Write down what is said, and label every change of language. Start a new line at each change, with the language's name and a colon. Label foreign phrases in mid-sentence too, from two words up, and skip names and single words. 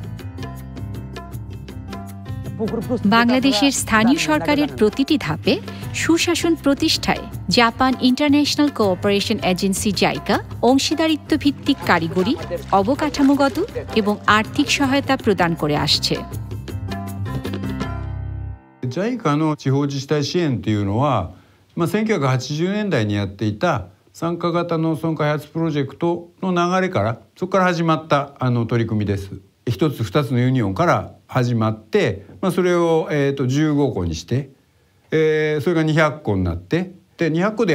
Bangla: বাংলাদেশের স্থানীয় সরকারের প্রতিটি ধাপে সুশাসন প্রতিষ্ঠায় জাপান ইন্টারন্যাশনাল কোঅপারেশন এজেন্সি জাইকা অংশীদারিত্ব ভিত্তিক কারিগরি, অবকাঠামোগত এবং আর্থিক সহায়তা প্রদান করে আসছে।
Japanese: JICA の地方自治体支援っていうのは、1980年代にやっていた参加型農村開発プロジェクトの流れから、そこから始まった取り組みです。1つ2つのユニオンから始まって、それを15個にして、それが200個になって、で200個でや